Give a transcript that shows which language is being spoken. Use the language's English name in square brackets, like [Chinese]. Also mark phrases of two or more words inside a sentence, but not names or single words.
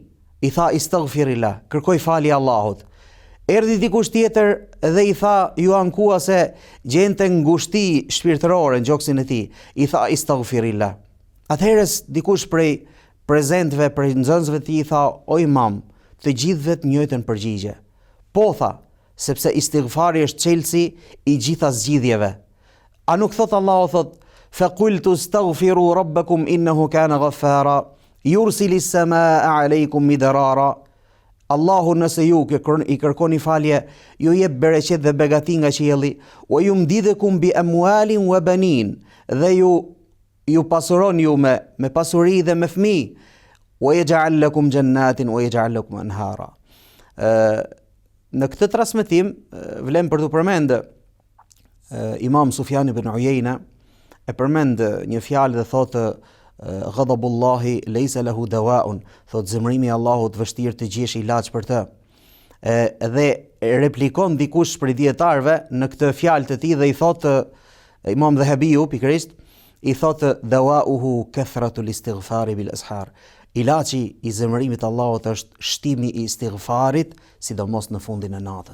[Albanian] I tha istaghfirillah, kërkoj falje Allahut. Erdhi dikush tjetër dhe i tha, ju ankua se gjente ngushti shpirtërore në gjoksin e tij. I tha istaghfirillah. Atëherës dikush prej prezentëve, prej nxënësve të tij i tha, o imam, të gjithëve të njëjtën përgjigje. Po tha, sepse istighfari është çelësi i gjitha zgjidhjeve. A nuk thot Allahu thot [Arabic] فقلت استغفروا ربكم إنه كان غفارا يرسل السماء عليكم مدرارا. [Albanian] Allahu nëse ju i kërkoni falje, ju jep bereqet dhe begati nga qielli, [Arabic] ويمددكم بأموال وبنين, [Albanian] dhe ju pasuron ju me pasuri dhe me fëmijë, [Arabic] ويجعل لكم جنات ويجعل لكم أنهارا. [Albanian] Në këtë transmetim vlen për të përmend Imam Sufjan ibn Uyayna e përmend një fjalë dhe thotë [Arabic] غضب الله ليس له دواء, [Albanian] thot zemrimi i Allahut vështirë të gjesh ilaç për të. Dhe replikon dikush prej dietarëve në këtë fjalë të tij dhe i thotë Imam Dhahabiu pikërisht, i thotë [Arabic] دواؤه كثرة الاستغفار بالأسحار. [Albanian] Ilaçi i zemrimit Allahut është shtimi i istighfarit, sidomos në fundin e natës.